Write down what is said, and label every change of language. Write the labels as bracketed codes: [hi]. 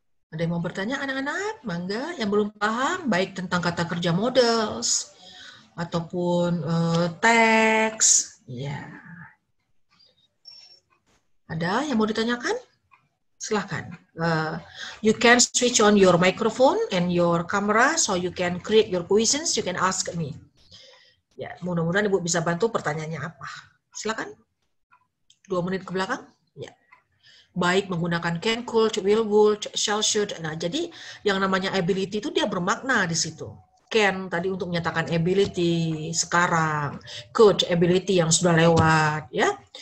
[id] Ada yang mau bertanya anak-anak? Mangga. Yang belum paham, baik tentang kata kerja models, ataupun teks. Ya. Ada yang mau ditanyakan? Silahkan. [en] You can switch on your microphone and your camera, so you can create your questions, you can ask me. [id] Ya, mudah-mudahan Ibu bisa bantu pertanyaannya apa. Silahkan. 2 menit ke belakang, ya. Baik menggunakan can, could, will, would, shall, should. Nah, jadi yang namanya ability itu dia bermakna di situ. Can tadi untuk menyatakan ability sekarang, could ability yang sudah lewat, ya.